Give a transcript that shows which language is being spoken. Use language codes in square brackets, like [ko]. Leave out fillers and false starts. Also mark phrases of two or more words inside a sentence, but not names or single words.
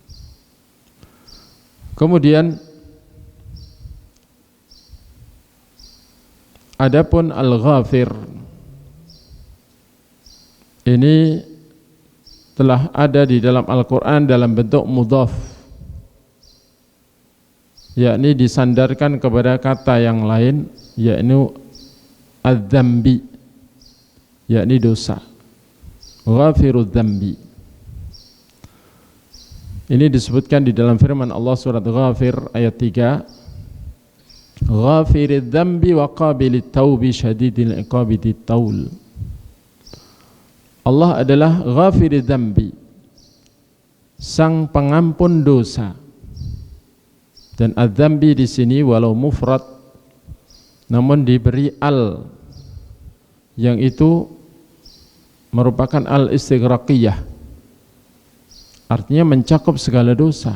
[id] Kemudian adapun Al-Ghafir ini telah ada di dalam Al-Quran dalam bentuk mudhaf, yakni disandarkan kepada kata yang lain, yakni adz-dzambi, yakni dosa. [ar] غافر الذنب. [id] Ini disebutkan di dalam firman Allah surat Ghafir ayat 3. [ar] غافر الذنب وقابل التوب شديد العقاب ذي الطول. [id] Allah adalah [ar] غافر الذنب, [id] sang pengampun dosa. Dan adz-dzambi di sini walau mufrad namun diberi al, yang itu merupakan al-istighraqiyah, artinya mencakup segala dosa.